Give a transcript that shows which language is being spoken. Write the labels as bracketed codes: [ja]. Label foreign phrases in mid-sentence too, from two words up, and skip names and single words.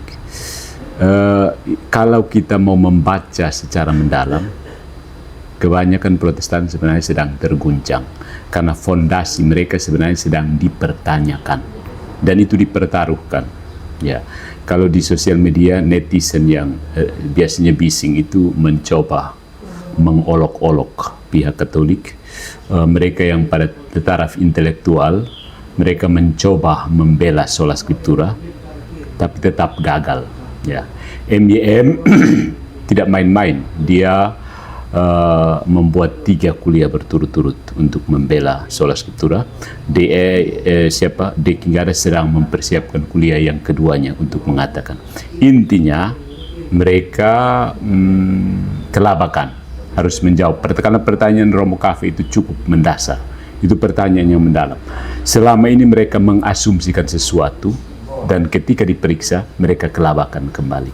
[id] Kalau kita mau membaca secara mendalam, kebanyakan Protestan sebenarnya sedang terguncang karena fondasi mereka sebenarnya sedang dipertanyakan dan itu dipertaruhkan. Ya, kalau di sosial media netizen yang biasanya bising itu mencoba mengolok-olok pihak Katolik, mereka yang pada taraf intelektual mereka mencoba membela [la] sola scriptura [id] tapi tetap gagal. Ya, MYM tidak main-main, dia membuat 3 kuliah berturut-turut untuk membela [la] sola scriptura. [id] De Kingares sedang mempersiapkan kuliah yang keduanya untuk mengatakan. Intinya mereka kelabakan, harus menjawab. Karena pertanyaan Romo Cafe itu cukup mendasar. Itu pertanyaan yang mendalam. Selama ini mereka mengasumsikan sesuatu dan ketika diperiksa mereka kelabakan kembali.